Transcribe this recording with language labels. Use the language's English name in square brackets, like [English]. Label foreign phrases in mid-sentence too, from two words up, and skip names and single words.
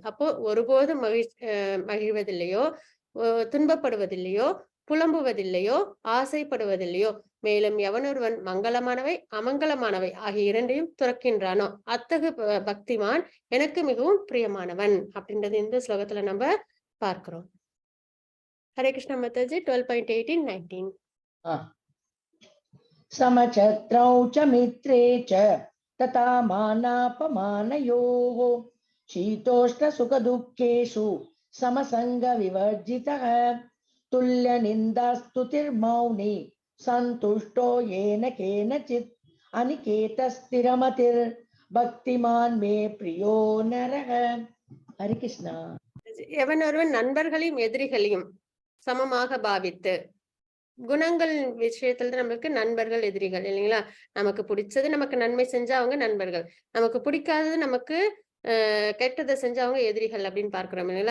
[Tamil] அப்போ ஒருபோதும் மகிழ்வதில்லையோ துன்பப்படுவதில்லையோ புலம்புவதில்லையோ ஆசைப்படுவதில்லையோ, மேலும் எவனொருவன் மங்களமானவை அமங்கலமானவை ஆகிய இரண்டையும் துறக்கின்றானோ அத்தகு பக்திமான் எனக்கு மிகவும் பிரியமானவன் அப்படின்றது இந்த ஸ்லோகத்துல நம்ம பார்க்கிறோம். [Sanskrit] हरे कृष्ण माताजी 12.18-19. समचत्रौ च मित्रे च तथा मानापमानयोः शीतोष्ण सुख दुःखेषु समसंग विवर्जितः तुल्य निन्दास्तुतिर्मौनी संतुष्टो येन केनचित् अनिकेतस्थिरमतिर् भक्तिमान् मे प्रियो नरः. हरे कृष्णा. [Tamil] எவன் ஒருவன் நண்பர்களையும் எதிரிகளையும் சமமாக பாவித்து, குணங்கள் விஷயத்துல நம்மளுக்கு நண்பர்கள் எதிரிகள் இல்லைங்களா? நமக்கு பிடிச்சது நமக்கு நன்மை செஞ்சா அவங்க நண்பர்கள், நமக்கு பிடிக்காதது நமக்கு கெட்டதை செஞ்சா அவங்க எதிரிகள் அப்படின்னு பார்க்கிறோம் இல்லைங்களா?